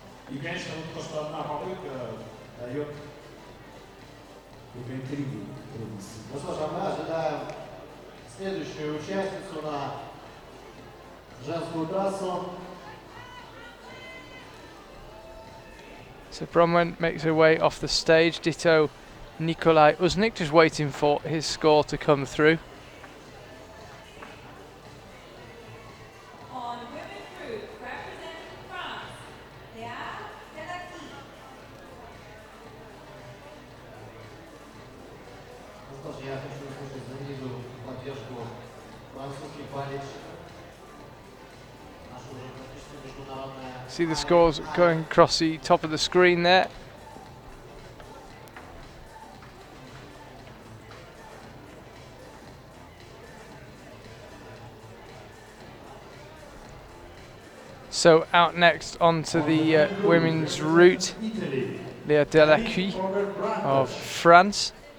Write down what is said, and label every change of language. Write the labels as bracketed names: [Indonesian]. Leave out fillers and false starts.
[Russian] И, конечно, вот то, что одна попытка дает какую-то интригу, трудности. Ну что ж, а мы ожидаем следующую участницу на женскую трассу. [English] So Bronwen makes her way off the stage. Ditto Nikolai Uznik, just waiting for his score to come through. On women's group, representing France, [Russian] Ну что ж, я хочу услышать знаменитую поддержку французских болельщиков. Наша уже практически международная... [English] See the scores going across the top of the screen there. So out next onto the women's route, Léa Delacqui of France.